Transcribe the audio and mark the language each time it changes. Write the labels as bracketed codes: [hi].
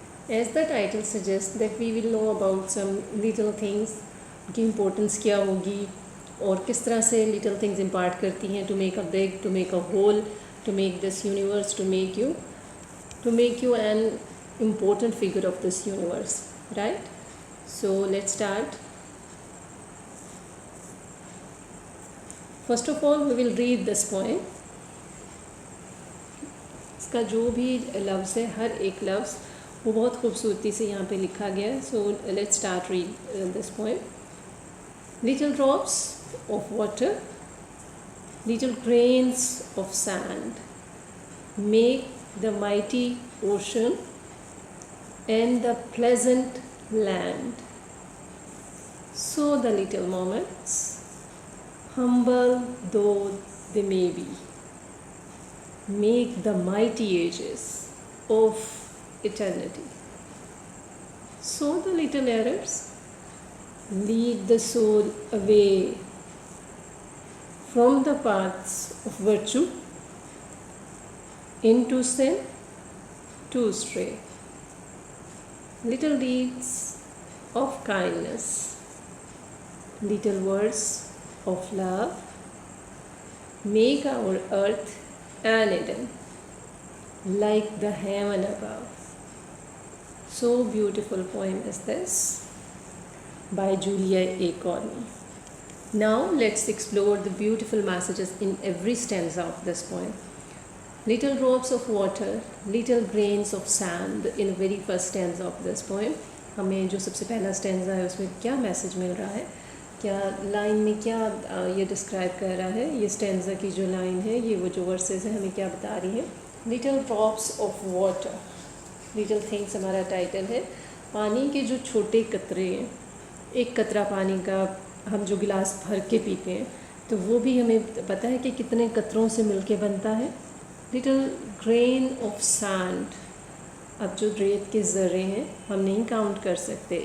[en] As the title suggests that we will know about some little things, [hi] उनकी importance क्या होगी और किस तरह से [en] little things impart [hi] करती हैं [en] to make a big, to make a whole, to make this universe, to make you an important figure of this universe, right? So let's start. First of all, we will read this poem. [hi] इसका जो भी लफ्ज़ है, हर एक लफ्ज़ वो बहुत खूबसूरती से यहाँ पे लिखा गया है. [en] So let's start read this poem. Little drops of water, little grains of sand make the mighty ocean and the pleasant land. So the little moments, humble though they may be, make the mighty ages of eternity. So the little errors lead the soul away from the paths of virtue into sin to stray. Little deeds of kindness, little words of love make our earth an Eden like the heaven above. So beautiful poem is this by Julia A. Corney. Now let's explore the beautiful messages in every stanza of this poem. Little drops of water, little grains of sand in the very first stanza of this poem. [hi] हमें जो सबसे पहला stanza है उसमें क्या message मिल रहा है, क्या लाइन में क्या ये डिस्क्राइब कर रहा है, ये stanza की जो लाइन है, ये वो जो वर्सेस है हमें क्या बता रही है. [en] Little drops of water, little things [hi] हमारा टाइटल है. पानी के जो छोटे कतरे हैं, एक कतरा पानी का हम जो गिलास भर के पीते हैं तो वो भी हमें पता है कि कितने कतरों से मिलके बनता है. [en] little grain of sand, [hi] अब जो रेत के ज़र्रे हैं हम नहीं काउंट कर सकते.